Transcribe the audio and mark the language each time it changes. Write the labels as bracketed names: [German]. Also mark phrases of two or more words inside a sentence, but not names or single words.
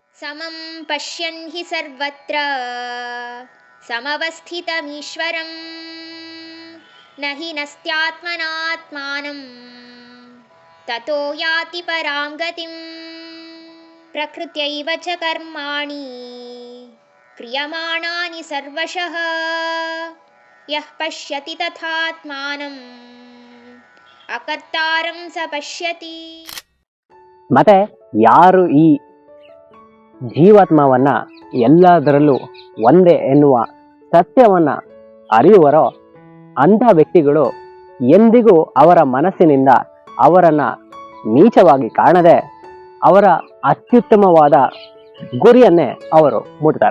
[Sanskrit] ಸಮಂ ಪಶ್ಯನ್ ಹಿ ಸರ್ವತ್ರ ಸಮವಸ್ಥಿತಮೀಶ್ವರಂ ನ ಹಿ ನಸ್ತ್ಯಾತ್ಮನಾತ್ಮಾನಂ ತತೋ ಯಾತಿ ಪರಾಂ ಗತಿಂ ಪ್ರಕೃತ್ಯೈವ ಚ ಕರ್ಮಾಣಿ ಕ್ರಿಯಮಾಣಾನಿ ಸರ್ವಶಃ ಯಃ ಪಶ್ಯತಿ ತಥಾತ್ಮಾನಂ ಅಕರ್ತಾರಂ ಸ ಪಶ್ಯತಿ. [Kannada] ಮತ್ತೆ ಯಾರು ಈ ಜೀವಾತ್ಮವನ್ನ ಎಲ್ಲದರಲ್ಲೂ ಒಂದೇ ಎನ್ನುವ ಸತ್ಯವನ್ನ ಅರಿಯುವರೋ ಅಂಥ ವ್ಯಕ್ತಿಗಳು ಎಂದಿಗೂ ಅವರ ಮನಸ್ಸಿನಿಂದ ಅವರನ್ನ ನೀಚವಾಗಿ ಕಾಣದೆ ಅವರ ಅತ್ಯುತ್ತಮವಾದ ಗುರಿಯನ್ನೇ ಅವರು ಮುಟ್ತಾರೆ.